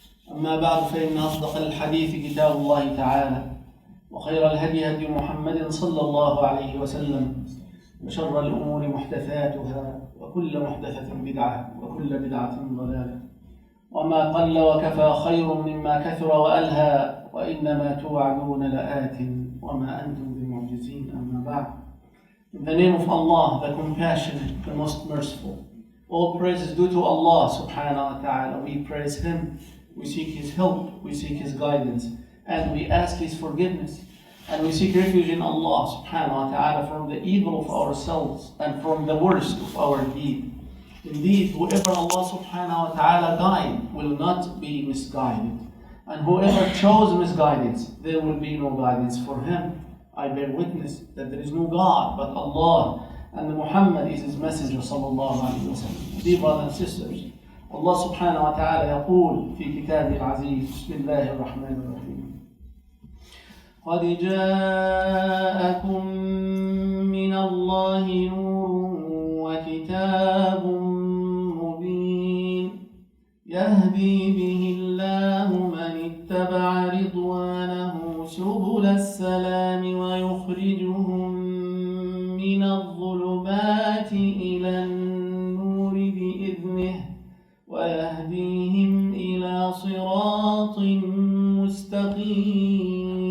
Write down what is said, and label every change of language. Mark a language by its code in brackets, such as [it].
[ar] أما بعد، فإن أصدق الحديث كتاب الله تعالى، وخير الهدي هدي محمد صلى الله عليه وسلم، وشر الأمور محدثاتها، وكل محدثة بدعة، وكل بدعة ضلالة. وما قل وكفى خير مما كثر وألهى، وإنما توعدون لآت وما أنتم بمعجزين. أما بعد. [en] In the name of Allah, the compassionate, the most merciful, all praise is due to Allah subhanahu wa ta'ala. We praise Him, we seek His help, we seek His guidance, and we ask His forgiveness, and we seek refuge in Allah subhanahu wa ta'ala from the evil of ourselves and from the worst of our deed. Indeed, whoever Allah subhanahu wa ta'ala guide will not be misguided, and whoever chose misguidance, there will be no guidance for him. I bear witness that there is no God but Allah, and Muhammad is His messenger sallallahu alayhi wa sallam. Dear brothers and sisters, Allah subhanahu wa ta'ala [ar] يقول في كتابه العزيز: بسم الله الرحمن الرحيم. قد جاءكم من الله نور وكتاب مبين يهدي به الله من اتبع رضوانه سبل السلام ويخرجهم من الظلمات إلى النور بإذنه ويهديهم إلى صراط مستقيم.